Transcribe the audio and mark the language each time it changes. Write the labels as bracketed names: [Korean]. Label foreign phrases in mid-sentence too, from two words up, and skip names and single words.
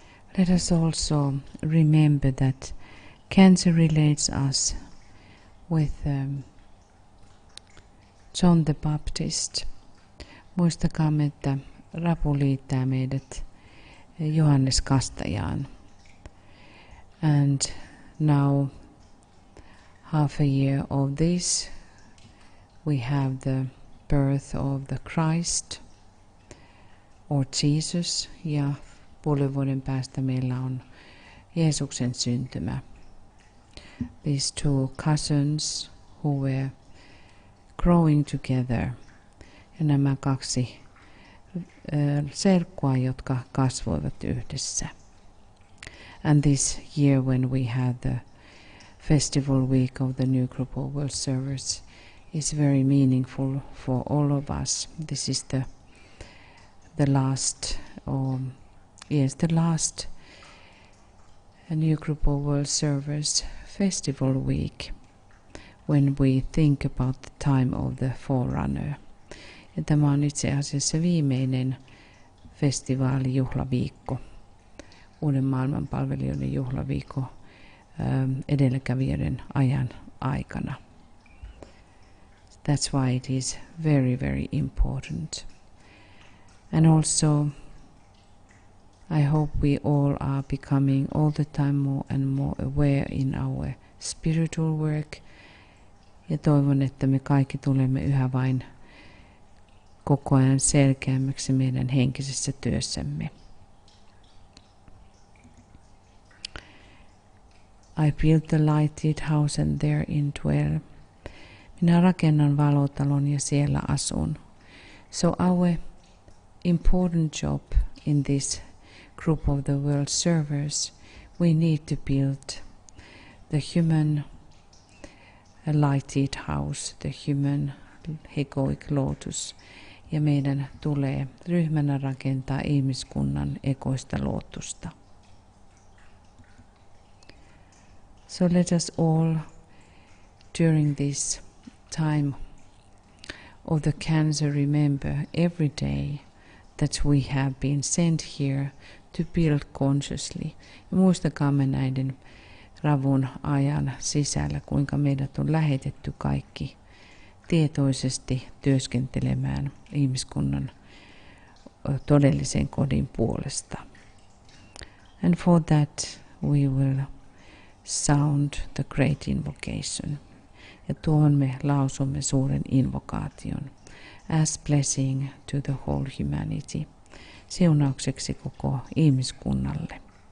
[English] Let us also remember that cancer relates us with John the Baptist. [Finnish] Muistakaamme, että rapu liittää meidät Johannes Kastajaan. [English] And now, half a year of this, we have the birth of the Christ or Jesus, [Finnish] ja puolen vuoden päästä meillä on Jeesuksen syntymä. [English] These two cousins who were growing together, [Finnish] ja nämä kaksi serkkua, jotka kasvoivat yhdessä. [English] And this year when we had the festival week of the New Group of World Servers is very meaningful for all of us. This is the last New Group of World Servers festival week when we think about the time of the Forerunner. [Finnish] Ja tämä on itse asiassa viimeinen festivaalijuhlaviikko, uuden maailmanpalvelijoiden juhlaviikko edelläkävijöiden ajan aikana. [English] That's why it is very, very important. And also, I hope we all are becoming all the time more and more aware in our spiritual work. [Finnish] Ja toivon, että me kaikki tulemme yhä vain koko ajan selkeämmäksi meidän henkisessä työssämme. [English] I built the lighted house and therein dwell. [Finnish] Minä rakennan valotalon ja siellä asun. [English] So our important job in this group of the world servers, we need to build the human lighted house, the human egoic lotus. [Finnish] Ja meidän tulee ryhmänä rakentaa ihmiskunnan ekoista lootusta. [English] So let us all, during this time of the cancer, remember every day that we have been sent here to build consciously. [Finnish] Ja muistakaamme näiden ravun ajan sisällä, kuinka meidät on lähetetty kaikki tietoisesti työskentelemään ihmiskunnan todellisen kodin puolesta. [English] And for that we will sound the great invocation. [Finnish] Ja tuon me lausumme suuren invokaation [English] as blessing to the whole humanity, [Finnish] siunaukseksi koko ihmiskunnalle.